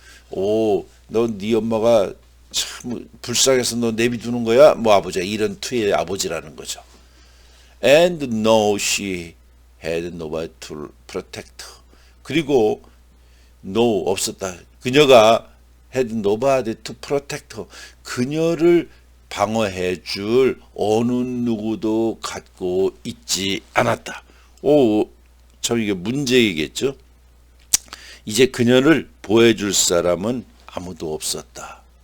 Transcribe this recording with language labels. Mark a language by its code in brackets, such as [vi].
[ko] 너 네 엄마가 참 불쌍해서 너 내비두는 거야? 아버지가 이런 투의 아버지라는 거죠. [en] And no, she had nobody to protect her. [ko] 그리고 [en] no, [ko] 없었다. 그녀가 [en] had nobody to protect her. [ko] 그녀를 방어해 줄 어느 누구도 갖고 있지 않았다. 참 이게 문제이겠죠. 이제 그녀를 보호해줄 사람은 아무도 없었다.